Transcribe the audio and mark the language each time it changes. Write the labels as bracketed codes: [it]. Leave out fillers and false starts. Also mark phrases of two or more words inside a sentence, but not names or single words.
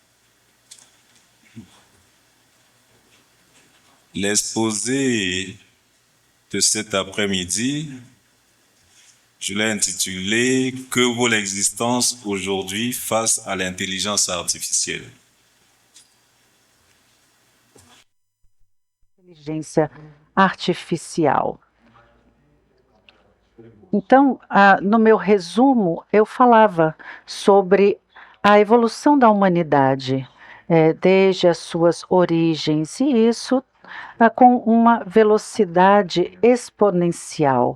[fr] L'exposé de cet après-midi, je l'ai intitulé « Que vaut l'existence aujourd'hui face à l'intelligence artificielle ?» [pt] Inteligência artificial. Então, no meu resumo, eu falava sobre a evolução da humanidade, desde as suas origens, e isso com uma velocidade exponencial.